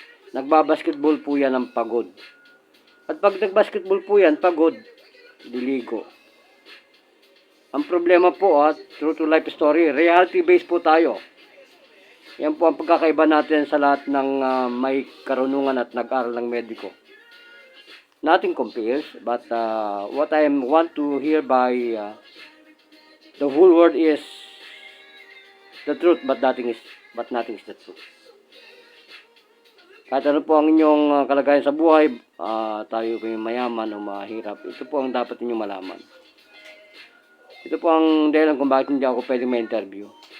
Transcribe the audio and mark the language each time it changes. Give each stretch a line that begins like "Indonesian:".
Filipino: Nagbabasketball po yan ng pagod. At pag nagbasketball po yan, pagod, diligo. Ang problema po,
English: true to life story,
Filipino: reality based po tayo. Yan po ang pagkakaiba natin sa lahat ng may karunungan at nag-aral ng mediko.
English: Nothing compares, but what I want to hear by the whole world is the truth, but nothing is the truth.
Filipino: Kahit ano po ang inyong kalagayan sa buhay, tayo may mayaman o mahirap, ito po ang dapat ninyong malaman. Ito po ang dahilan kung bakit hindi ako pwedeng ma-interview.